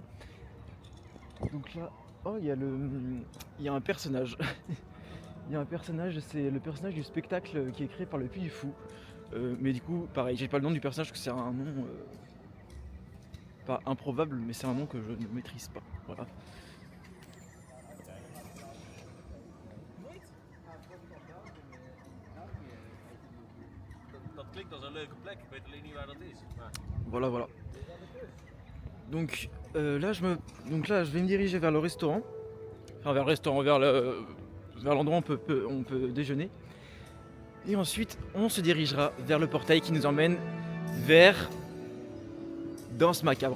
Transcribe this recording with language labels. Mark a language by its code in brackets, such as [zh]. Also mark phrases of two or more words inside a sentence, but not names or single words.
[fr] Donc là, oh il y a un personnage. Il y a un personnage, c'est le personnage du spectacle qui est créé par le Puy du Fou. Mais du coup, pareil, j'ai pas le nom du personnage parce que c'est un nom pas improbable, mais c'est un nom que je ne maîtrise pas. Voilà. [nl] Dat klinkt als een leuke plek, ik weet alleen niet waar dat is. Maar... [fr] Voilà, voilà. Donc là, je vais me diriger vers le restaurant. Enfin, vers le restaurant, vers l'endroit où on peut déjeuner. Et ensuite, on se dirigera vers le portail qui nous emmène vers Danse Macabre.